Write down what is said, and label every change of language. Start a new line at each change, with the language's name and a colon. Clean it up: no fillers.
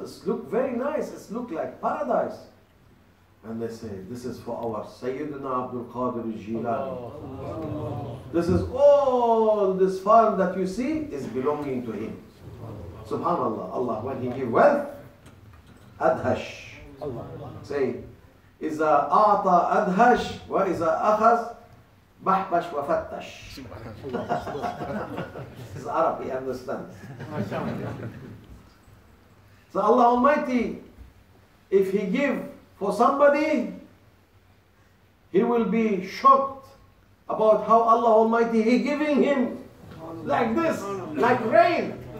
English: This look very nice. It look like paradise. And they say, this is for our Sayyidina Abdul Qadir al-Jilani. This is all this farm that you see is belonging to him. Subhanallah, Allah, when he give wealth, adhash. Say,
Arabic: إذا أعطى أدهش وإذا أخذ بحبش وفتش.
English: This is Arab, he understands. So Allah Almighty, if He give for somebody, he will be shocked about how Allah Almighty He giving him like this, like rain.